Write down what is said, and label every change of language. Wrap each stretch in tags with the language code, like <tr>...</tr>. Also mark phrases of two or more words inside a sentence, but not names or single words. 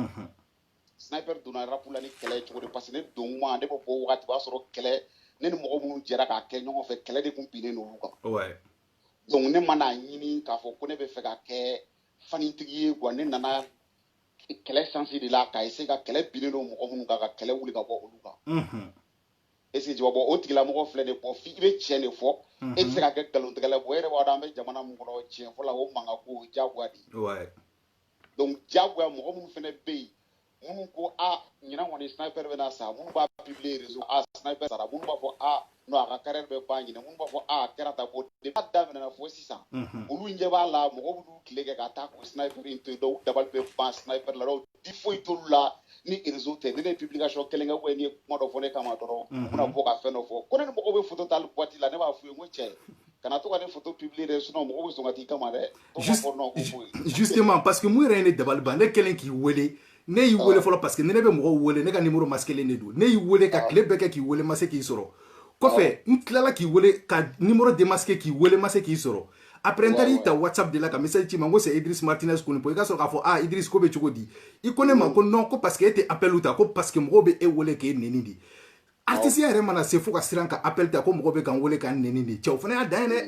<bm>Sniper donna rap la ni kɛlɛ cogo de</bm> <fr>parce que</fr> <bm>ne don kuma ne bɛ bɔ wagati b'a sɔrɔ kɛlɛ ne ni mɔgɔ minnu jɛra k'a kɛ ɲɔgɔn fɛ kɛlɛ de tun binnen n'olu kan. Ouais. Donc ne ma n'a ɲini k'a fɔ ko ne bɛ fɛ ka kɛ fanitigi ye quoi ne nana kɛlɛ sansi de la k'a essayer ka kɛlɛ binnen don mɔgɔ minnu kan ka kɛlɛ wuli ka bɔ olu kan.</bm> <fr>Est-ce que tu vois bon</fr> <bm>o tigilamɔgɔ filɛ nin ye bon f'i bɛ tiɲɛ de fɔ e tɛ se ka kɛ nkalontigɛla ye bon e yɛrɛ b'a dɔn an bɛ jamana min kɔnɔ tiɲɛ fɔla o mankan ko o ye diyagoya de ye. Ouais. Donc diyagoya mɔgɔ minnu fana bɛ yen minnu ko ɲinan kɔni sniper bɛna sa minnu b'a publier réseau sniper sara mun b'a fɔ non a ka carrière bɛ ban ɲinɛ mun b'a fɔ kɛra ta bɔ depuis a daminɛna fo sisan olu ɲɛ b'a la mɔgɔw b'u tile kɛ ka taa ko sniper in to yen dɔw dabali bɛ ban sniper la dɔw di foyi t'olu la ni réseau tɛ ni ne ye publication kelen kɛ ou ni ye kuma dɔ fɔ ne kama dɔrɔn u bɛna bɔ ka fɛn dɔ fɔ ko ne ni mɔgɔw bɛ photo ta boîte la ne b'a f'u ye n ko cɛ kana to ka ne photo publier dɛ sinon mɔgɔw bɛ sɔn ka t'i kama dɛ</bm> <fr>justement parce que</fr> <bm>mun yɛrɛ ye ne dabali ban ne kɛlen k'i wele ne y'i wele fɔlɔ</bm> <fr>parce que</fr> <bm>ne bɛ mɔgɔw wele ne ka numéro masquelen de don ne y'i wele ka tile bɛɛ kɛ k'i wele ma se k'i sɔrɔ kɔfɛ n tilala k'i wele ka</bm> <fr>numéro démasqué</fr> <bm>k'i wele ma se k'i sɔrɔ après n taara ta WhatsApp de la ka message ci ma n ko c'est Idriss Martinez Konipo i ka sɔrɔ k'a fɔ Idriss ko bɛ cogo di i ko ne ma ko non ko</bm> <fr>parce que</fr> <bm>e tɛ appel ta ko</bm> <fr>parce que</fr> <bm>mɔgɔw bɛ e wele k'e nɛni de artiste yɛrɛ mana se fo ka siran ka appel ta ko mɔgɔw bɛ k'an wele k'an nɛni de cɛ o fana y'a dan ye dɛ</bm>